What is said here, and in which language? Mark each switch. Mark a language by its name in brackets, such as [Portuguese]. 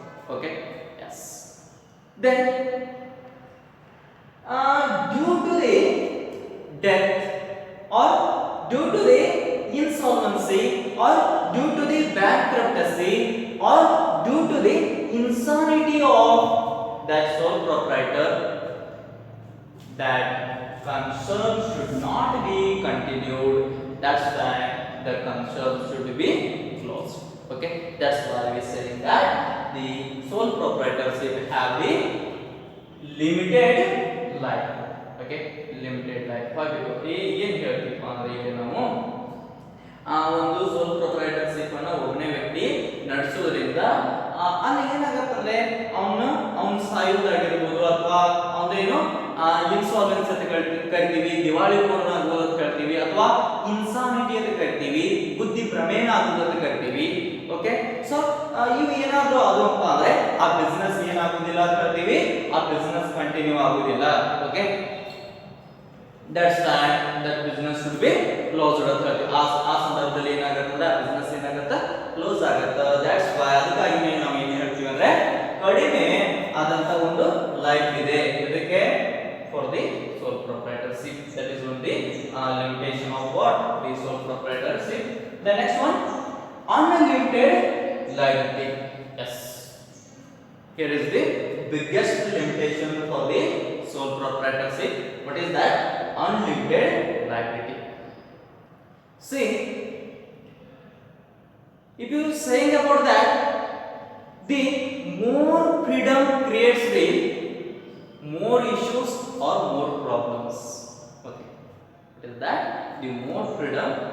[English] Okay, yes. Then due to the death or due to the insolvency or due to the bankruptcy or due to the insanity of that sole proprietor, that concern should not be continued. That's why the concern should be closed. Okay, that's why we saying that the sole proprietorship have the limited life. Okay, limited life. [Kannada] ಏನು ಹೇಳ್ತೀವಿ ಅಂದ್ರೆ ಇಲ್ಲಿ ನಾವು ಆ ಒಂದು ಸೋಲ್ proprietorship ಅನ್ನ ಒಬ್ಬನೇ ವ್ಯಕ್ತಿ ನಡೆಸುವುದರಿಂದ ಅಲ್ಲಿ ಏನಾಗತ್ತಂದ್ರೆ ಅವನು ಸಾಯುವುದಾಗಿರ್ಬೋದು ಅಥವಾ ಅವನೇನು ಇನ್ಸಾಲ್ವೆನ್ಸಿ ಅಂತ ಕರಿತೀವಿ, ದಿವಾಳಿಕೋರನ ಆಗೋದು ಅಂತ ಕರಿತೀವಿ, ಅಥವಾ ಇನ್ಸಾನಿಟಿ ಅಂತ ಕರಿತೀವಿ, ಬುದ್ಧಿ ಭ್ರಮೇಣ ಆಗೋದು ಅಂತ ಕರಿತೀವಿ. ಓಕೆ, ಸೊ ಇವು ಏನಾದ್ರು ಅದು ಅಂತ ಅಂದ್ರೆ ಆ ಬಿಸ್ನೆಸ್ ಏನಾಗುದಿಲ್ಲ ಅಂತ ಕರಿತೀವಿ, ಆ ಬಿಸ್ನೆಸ್ ಕಂಟಿನ್ಯೂ ಆಗುದಿಲ್ಲ. [English] okay, that's why that business should be closed [Kannada] ಅಂತ ಹೇಳ್ತೀವಿ. ಆ ಸಂದರ್ಭದಲ್ಲಿ ಏನಾಗುತ್ತೆ, ಆ ಬಿಸ್ನೆಸ್ ಏನಾಗುತ್ತೆ, ಕ್ಲೋಸ್ ಆಗುತ್ತೆ. [English] that's why [Kannada] ಅದಕ್ಕಾಗಿ ನಾವು ಏನು ಹೇಳ್ತೀವಿ ಅಂದ್ರೆ ಕಡಿಮೆ ಆದಂತ ಒಂದು ಲೈಫ್ ಇದೆ ಇದಕ್ಕೆ [English] for the sole proprietorship. That is one the limitation of what, the sole proprietorship. The next one, unlimited liability. Yes, here is the biggest limitation for the sole proprietorship. What is that? Unlimited liability. See, if you saying about that, the more freedom creates the more issues or more problems. Okay, what is that? The more freedom